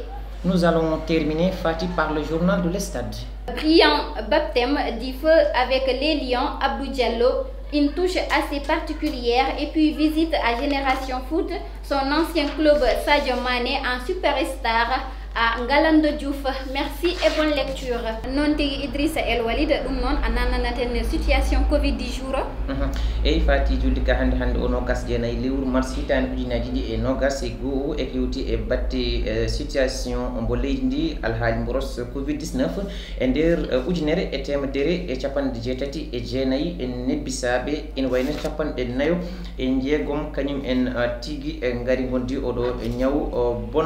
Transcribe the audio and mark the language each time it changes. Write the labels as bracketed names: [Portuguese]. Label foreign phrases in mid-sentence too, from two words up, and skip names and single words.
[French] Nous allons terminer, Fatih, par le journal de l'Estade. Brillant baptême du feu avec les Lions, Abdou Diallo, une touche assez particulière, et puis visite à Génération Foot, son ancien club Sadio Mané en superstar à Ngalando Diouf. Merci et bonne lecture. [Fula] Non tigi Idrissa El Walid dum non ananaten [French] situation Covid du jour. [Fula] Et Fati julli ka hande ono gas jeenay lewru mars hitande ujinaji ɗi e nogas e go'o e kewti e batte situation mbo leydi ndi alhaali mboros Covid 19 e nder ujunere e temedere e capanɗe jeetati e jeenayi en nebbisaɓe ene wayno capanɗe nayo e jeegom kañum en tigi e ngari gondi oɗo ñaw bonɗo